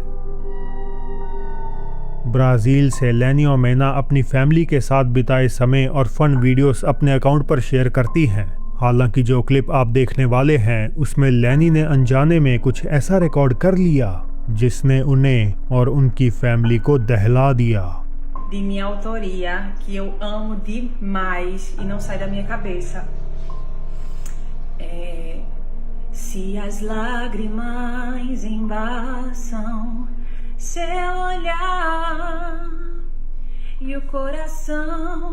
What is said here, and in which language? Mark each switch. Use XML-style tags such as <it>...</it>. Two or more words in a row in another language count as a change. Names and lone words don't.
<hi>ब्राजील से लेनियो मेना अपनी फैमिली के साथ बिताए समय और</hi> <en>fun videos</en> <hi>अपने अकाउंट पर शेयर करती हैं। हालांकि जो क्लिप आप देखने वाले हैं उसमें लेनी ने अनजाने में कुछ ऐसा रिकॉर्ड कर लिया जिसने उन्हें और उनकी फैमिली को दहला दिया।</hi> <pt>De minha autoria, que eu amo demais e não sai da minha cabeça. Se as lágrimas embaçam seu olhar, e o coração.</pt>